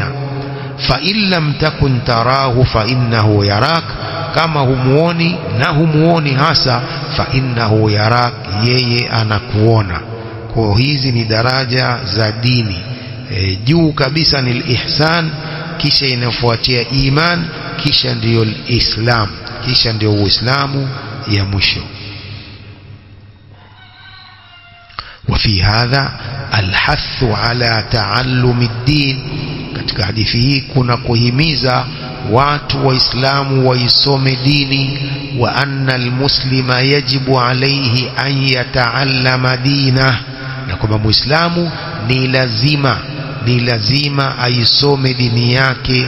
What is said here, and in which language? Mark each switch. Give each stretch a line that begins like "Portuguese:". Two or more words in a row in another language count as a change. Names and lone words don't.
Arabic: فإن لم تكن تراه فإنه يراك,
Swahili: kama humuoni na humuoni hasa,
Arabic: فإنه يراك,
Swahili: yeye anakuona. Kwa hizi ni daraja za dini. Juu kabisa ni ihsan, kisha inafuatia iman, kisha ndio islam, kisha ndio uislamu ya mwisho.
Arabic: وفي هذا الحث على تعلم الدين.
Swahili: katika hadithi hii kuna kuhimiza watu waislamu waisome dini.
Arabic: وأن المسلم يجب عليه أن يتعلم دينه,
Swahili: na kwamba muislamu ni lazima aisome dini yake.